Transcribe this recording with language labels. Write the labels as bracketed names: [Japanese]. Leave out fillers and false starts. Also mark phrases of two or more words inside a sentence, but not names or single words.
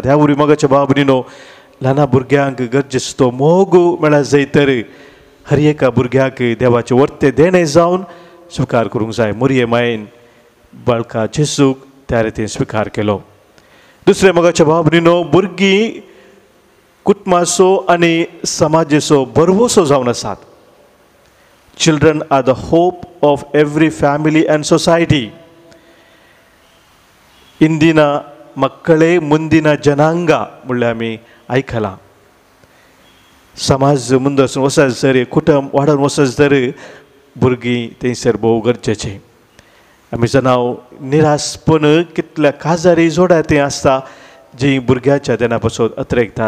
[Konkani] ह्या वरवीं मोगाच्या भाव भयणीनो ल्हान भुरग्यांक गरजेचो तो मोग मेळ्ळा जायतर हर एका भुरग्याक देवाचे वर्ते देणे जावन स्विकार करूंक जाय. मुरये मायेन बाळका जेजूक त्या रितीन स्विकार केलो. दुसरे मोगाच्या भाव भयणीनो, भुरगीं कुटुंबाचो आनी समाजाचो बरवोसो जावन आसात. [English] Children are the hope of every family and society. [Kannada] इंदिನ ಮಕ್ಕಳೇ ಮುಂದಿನ ಜನಾಂಗ [Konkani] म्हणल्यार आमी आयकलां. समाज ಮುಂದೆ वचत जर कुटुंब वाडोवन वचत जर भुरगीं थंयसर भोव गरजेचें. आमी जाणां निरासपण कितल्या काजारी जोड्या तें आसता जी भुरग्याच्या देना पासून अत्रेकतात.